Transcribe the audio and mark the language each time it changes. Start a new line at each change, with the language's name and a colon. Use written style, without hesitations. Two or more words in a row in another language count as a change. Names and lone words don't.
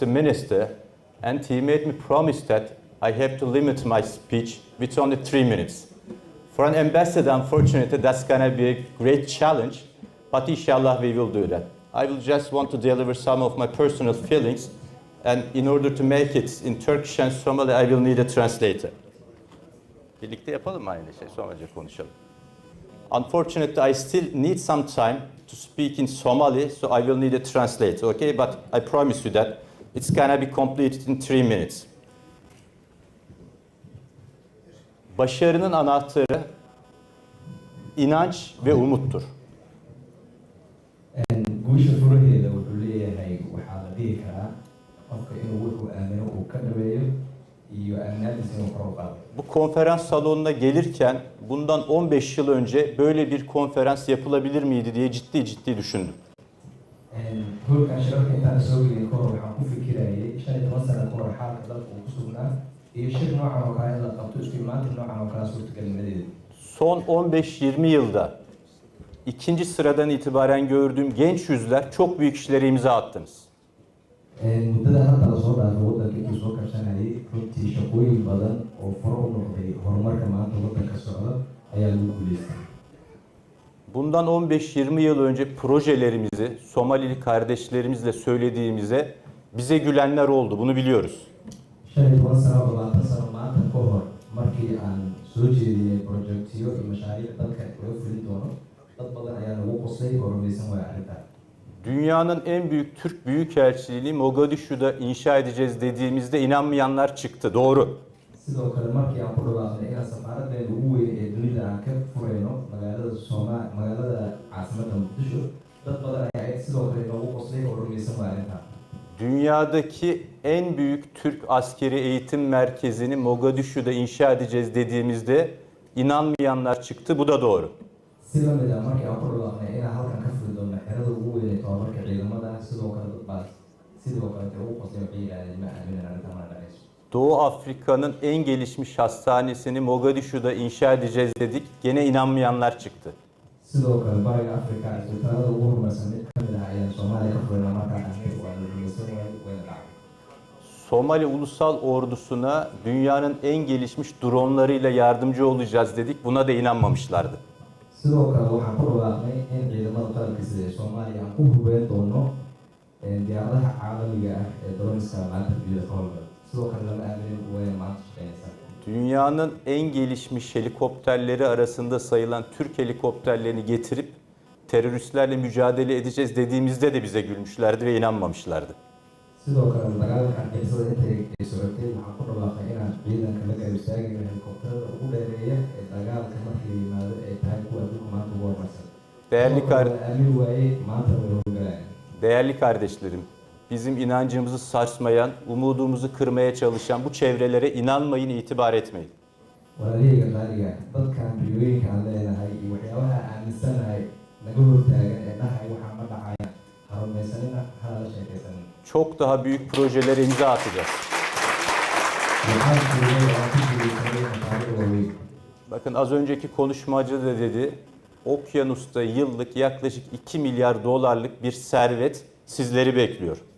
English: Minister, and he made me promise that I have to limit my speech with only 3 minutes. For an ambassador, unfortunately, that's going to be a great challenge, but inshallah we will do that. I will just want to deliver some of my personal feelings, and in order to make it in Turkish and Somali, I will need a translator.
Turkish: Birlikte yapalım mı aynı şey? Somalice konuşalım.
English: Unfortunately, I still need some time to speak in Somali, so I will need a translator, okay? But I promise you that it's going to be completed in 3 minutes.
Turkish: Başarının anahtarı inanç ve umuttur.
Somali: guusha furaheeda wuxuu leeyahay waxaa la dhihi karaa qofka inuu wuxuu aamino uu ka dhaweeyo iyo aaminaadiisa inuu kor u qaado.
Turkish: Bu konferans salonuna gelirken bundan 15 yıl önce böyle bir konferans yapılabilir miydi diye ciddi düşündüm.
Somali: Hoolkan shirarka intaan soo gelin kahor waxaan ku fikirayay 5 sano kahor xaalka dalka uu ku sugnaa iyo shir noocan oo kale in la qabto isku imaatin noocan oo kale suurtagalnimadeeda.
Turkish: Son 15-20 yılda ikinci sıradan itibaren gördüğüm genç yüzler çok büyük işlere imza attınız.
Somali: Muddada hadda la soo dhaafay waddanka intuu soo kabsanayay runtii shaqooyin badan oo faro u noqday horumarka maanta waddanka socda ayaa lagu guuleystay.
Turkish: Bundan 15-20 yıl önce projelerimizi Somalili kardeşlerimizle söylediğimize bize gülenler oldu. Bunu biliyoruz.
Somali: 15 sano 20 sano maanta ka hor markii aan soo jeediyay projectiyo iyo mashaariic dalka laga fulin doono dad badan ayaa nagu qoslay oo rumaysan waaya arrintan.
Turkish: Dünyanın en büyük Türk Büyükelçiliğini Mogadishu'da inşa edeceğiz dediğimizde inanmayanlar çıktı. Doğru.
Somali: Sidoo kale markii aan ku dhawaaqnay inaan safaaraddeena ugu weyn ee dunida aan ka furayno magaalada caasimadda Muqdisho dad badan ayaa sidoo kale nagu qoslay oo rumaysan waaya arrintan.
Turkish: Dünyadaki en büyük Türk askeri eğitim merkezini Mogadishu'da inşa edeceğiz dediğimizde inanmayanlar çıktı. Bu da doğru.
Somali: Sida mid ah markii aan ku dhawaaqnay inaan halkan ka furi doono xerada ugu weyn ee tababarka ciidamada sidoo kale dad badan sidoo kale ugu qoslay waxay yidhaahdeen ma aaminin arrintan waa dhacayso.
Turkish: Doğu Afrika'nın en gelişmiş hastanesini Mogadishu'da inşa edeceğiz dedik. Gene inanmayanlar çıktı.
Somali: Sidoo kale bariga Afrika isbitaalada ugu horumarsan mid ka mid ah ayaan Soomaaliya ka furayna markaan arkay waa la rumaysan wayna dhacay.
Turkish: Somali Ulusal Ordusu'na dünyanın en gelişmiş dronlarıyla yardımcı olacağız dedik. Buna da inanmamışlardı.
Somali: sidoo kale waxaan ku dhawaaqnay in ciidamada qaranka sida Soomaaliya aan ku hubeen doono diyaaradaha caalamiga ah ee droneska maanta biyada ka howlgala. Sidoo kale lama aaminin way maanta shaqeynaysaa.
Turkish: Dünyanın en gelişmiş helikopterleri arasında sayılan Türk helikopterlerini getirip teröristlerle mücadele edeceğiz dediğimizde de bize gülmüşlerdi ve inanmamışlardı.
Somali: Sidoo kale dagaalka argagixisada intay socotay waxaan ku dhawaaqay inaan ciidanka la garab istaagayno helikobtarada ugu dheereeya ee dagaalka markii yimaado ay tahay kuwa adduunka maanta ugu horumarsan.
Turkish: Değerli kardeşlerim, bizim inancımızı sarsmayan, umudumuzu kırmaya çalışan bu çevrelere inanmayın, itibar etmeyin.
Somali: Walaalahayga qaaliga dadkan riyooyinka aan leenahay iyo waxyaabaha aaminsanahay naga hortaagan ee dhahay waxaa ma dhacaya harumaysanina hala sheekaysanin.
Turkish: Çok daha büyük projelere imza atacağız. Bakın az önceki konuşmacı da dedi, okyanusta yıllık yaklaşık 2 milyar dolarlık bir servet sizleri bekliyor.